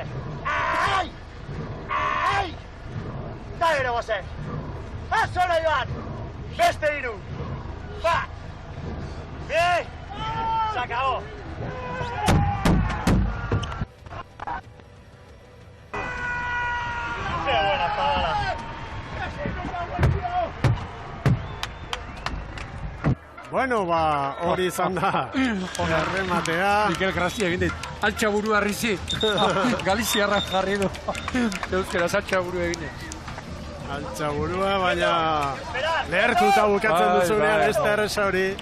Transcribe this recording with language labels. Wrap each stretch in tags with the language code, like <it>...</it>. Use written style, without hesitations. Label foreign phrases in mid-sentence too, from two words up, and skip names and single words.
<es>¡Ay! ¡Ay! ¡Dale, no va a ser! ¡Haz sola, Iván!</es> <eu>¡Beste Iru!</eu> <es>¡Va! ¡Bien! ¡Se acabó! ¡Qué buena palabra!</es> <eu>Bueno, hori izan da, errematea. Mikel Grazia egin dit, altxa burua Risi, Galiziarra jarri du, euskaraz altxa burua egin dit. Altxa burua, baina lehertuta bukatzen duzunean, ez da erresa hori.</eu>